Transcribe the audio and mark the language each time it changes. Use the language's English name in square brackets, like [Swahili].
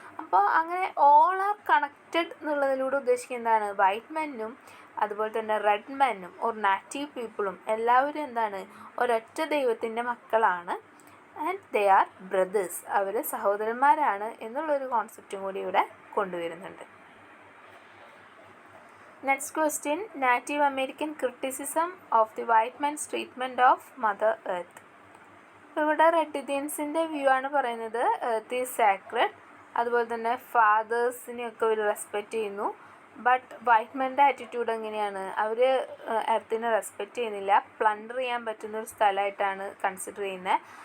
[Malayalam] അപ്പോൾ അങ്ങനെ all are connected എന്നുള്ളതിലൂടെ ഉദ്ദേശിക്കുന്നത് എന്താണ്, വൈറ്റ് മെന്നും അതുപോലെ തന്നെ റെഡ് മെന്നും ഓർ നാറ്റീവ് പീപ്പിളും എല്ലാവരും എന്താണ്, ഒരൊറ്റ ദൈവത്തിൻ്റെ മക്കളാണ്. [English] and they are brothers, [Malayalam] അവർ സഹോദരന്മാരാണ് എന്നുള്ളൊരു കോൺസെപ്റ്റും കൂടി ഇവിടെ കൊണ്ടുവരുന്നുണ്ട്. [English] Next question, Native American criticism of the white man's treatment of Mother Earth. [Malayalam] ഇവിടെ റെഡ് ഇന്ത്യൻസിൻ്റെ വ്യൂ ആണ് പറയുന്നത്, [English] Earth is sacred. [Malayalam] അതുപോലെ തന്നെ ഫാദേഴ്സിനെയൊക്കെ അവർ റെസ്പെക്റ്റ് ചെയ്യുന്നു. ബട്ട് വൈറ്റ് മെൻ്റെ ആറ്റിറ്റ്യൂഡ് എങ്ങനെയാണ്, അവർ എർത്തിനെ റെസ്പെക്റ്റ് ചെയ്യുന്നില്ല, പ്ലണ്ടർ ചെയ്യാൻ പറ്റുന്നൊരു സ്ഥലമായിട്ടാണ് കൺസിഡർ ചെയ്യുന്നത്.